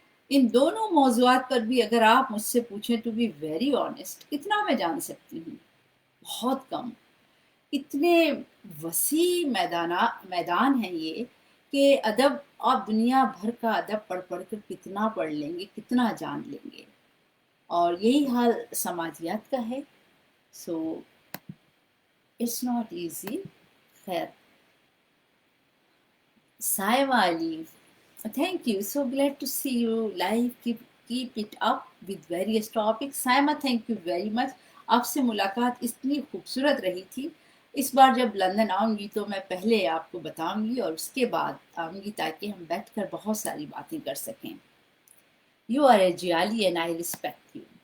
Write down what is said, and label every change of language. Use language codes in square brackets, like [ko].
[hi] इन दोनों मौज़ूआत पर भी अगर आप मुझसे पूछें [en] to be very honest, [hi] कितना मैं जान सकती हूँ? बहुत कम। इतने वसी मैदान हैं ये कि अदब, आप दुनिया भर का अदब पढ़ कर कितना पढ़ लेंगे, कितना जान लेंगे, और यही हाल समाजियात का है। [en] So it's not easy. खैर, Saima Ali, thank you, so glad to see you live, keep it up with various topics. Saima, thank you very much। [hi] आपसे मुलाकात इतनी खूबसूरत रही थी। इस बार जब लंदन आऊँगी तो मैं पहले आपको बताऊँगी और उसके बाद आऊँगी ताकि हम बैठकर बहुत सारी बातें कर सकें। [en] You are a जियाली and I respect you.